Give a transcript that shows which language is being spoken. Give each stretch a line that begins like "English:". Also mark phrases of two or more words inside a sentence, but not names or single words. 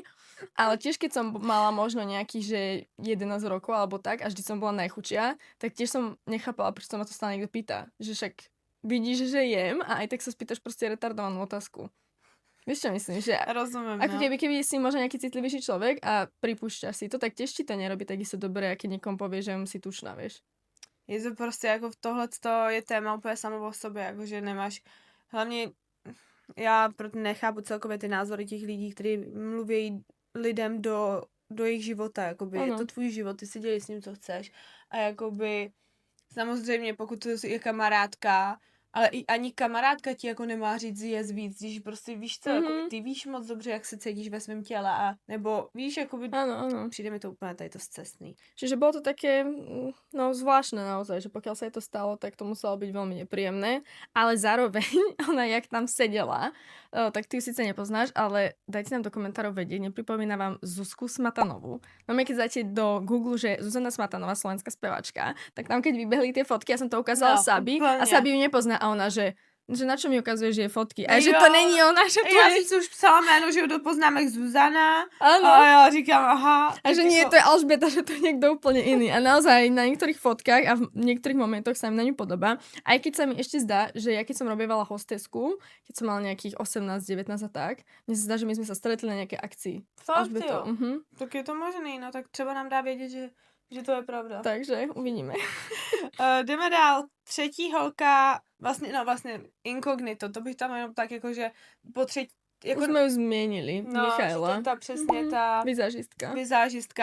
Slovak: Ale tiež keď som mala možno nejakých, že 11 rokov alebo tak a vždy som bola najchučia, tak tiež som nechápala, prečo sa ma to stále niekto pýta. Že však vidíš, že jem a aj tak sa spýtaš proste retardovanú otázku. Vieš čo myslím? Že
Czech: Rozumím,
Slovak: ako no. keby si možno nejaký citlivejší človek a pripúšťaš si to, tak tiež ti to nerobí takisto dobre, keď niekomu povie, že si tučná, vieš.
Czech: Je to prostě jako tohleto je téma úplně samo o sobě, jakože nemáš, hlavně já proto nechápu celkově ty názory těch lidí, kteří mluví lidem do jejich života, jakoby je to tvůj život, ty si dělej s ním, co chceš a jakoby samozřejmě pokud to je kamarádka, ale i ani kamarádka ti jako nemá říct jíst víc, když prostě víš co, jako ty víš moc dobře, jak se cítíš ve svém těle a nebo víš, jakoby
Slovak: Áno.
Czech: přijde mi to úplně tady to scestný.
Slovak: Čiže bolo to také, no zvláštne naozaj, že pokiaľ sa jej to stalo, tak to muselo byť veľmi nepríjemné, ale zároveň ona, jak tam sedela, tak ty ju síce nepoznáš, ale dajte nám do komentárov vedieť, nepripomína vám Zuzku Smatanovú. No keď dáte do Google, že Zuzana Smatanová, slovenská spevačka, tak tam keď vybehli tie fotky, ja som to ukázala Sabi a Sabi ju nepozná a ona, že na čo mi ukazuje, že je fotky.
Czech: A že to není ona, že to já je... si už psala jméno, že ho do poznámek Zuzana.
Slovak: Áno.
Czech: A já říkám, aha.
Slovak: A že nie, to je Alžbeta, že to je niekto úplne iný. A naozaj na niektorých fotkách a v niektorých momentoch sa mi na ňu podobá. Aj keď sa mi ešte zdá, že ja keď som robievala hostesku, keď som mala nejakých 18, 19 a tak, mne sa zdá, že my sme sa stretli na nejakej akcii.
Czech: Fakt jo. Tak je to možný, no tak třeba nám dá vědět, že to je pravda. Takže uvidíme. Jdeme dál. Třetí holka, vlastně inkognito, to bych tam jenom tak jako, že po třetí, jako, už jsme ju změnili, Michaela. Ta přesně ta vizážistka.